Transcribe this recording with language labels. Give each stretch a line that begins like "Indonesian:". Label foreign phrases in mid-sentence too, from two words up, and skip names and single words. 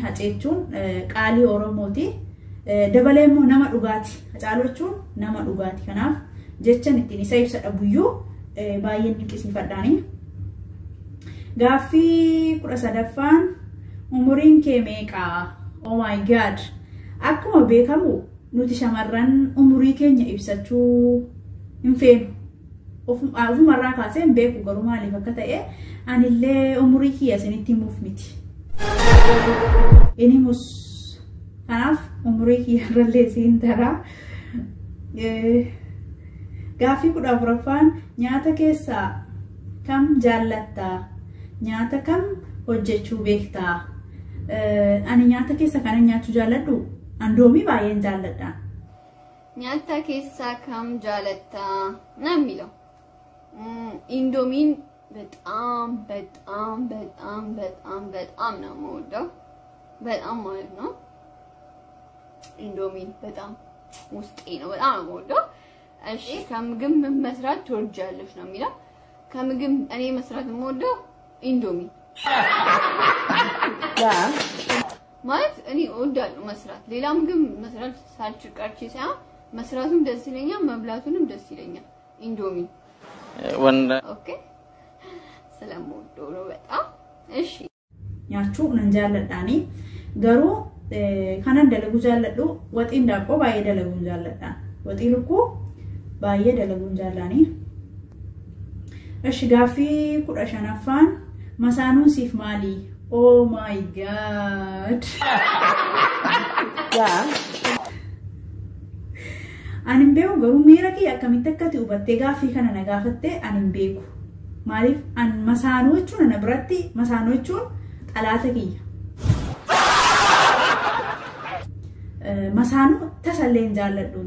Oromo: Hacee jechuun qaalii Oromooti. Dabalee immoo nama dhugaati. Hacaaluu jechuun nama dhugaati. Kanaaf jechaan ittiin isa ibsa dhabuyyuu baay'een dinqisiifadhaanii. Gaaffii 13ffaan umuriin kee meeqaa?
English: Oh my god.
Oromo: Akkuma beekamu nuti shamarran umurii keenya ibsachuu hin feenu. Ofumarraa kaasee hin beeku garuu maaliif akka ta'e anillee umurii kiyya isinitti himuuf miti. Inimus kanaaf umurii kiyya irrallee siin taraa. Gaaffii 14ffaan nyaata keessaa kam jaallattaa? Nyaata kam hojjechuu beektaa? Ani nyaata keessa kan nyaachuu jaalladhu andoomii baay'een jaalladha. Nyaata keessaa kam jaallattaa?
Amharic: Namni ኢንዶሚን በጣም ነው የምወደው። በጣም ማለት ነው። ኢንዶሚን በጣም ውስጤ ነው። በጣም ነው የምወደው። እሺ ከምግብ መስራት ትወጃለሽ ነው የሚለው። ከምግብ እኔ መስራት የምወደው ኢንዶሚን ማለት እኔ እወዳለሁ መስራት። ሌላ ምግብ መስራት ሳልችቀርቺ ሳይሆን መስራቱም ደስ ይለኛል፣ መብላቱንም ደስ ይለኛል። ኢንዶሚን wanda okay ስለምወደው ነው በጣም። እሺ
Oromo: nyaachuu nan jaalladhaani garuu kanan dalagu jaalladhu waxiin daabboo baay'ee dalaguun jaalladha. Waxii lukkuu baay'ee dalaguun jaallani. Eshi gaaffii 15ffaan masaanuun siif maali?
English: Oh my god. Yeah.
Oromo: Ani hin beeku garuu miira kiyya akkamitti akkati hubattee gaaffii kana na gaafatte ani hin beeku. Maaliif an masaanuu jechuun ana biratti masaanuu jechuun xalaata kiyya. Masaanuu tasallee hin jaalladhuun.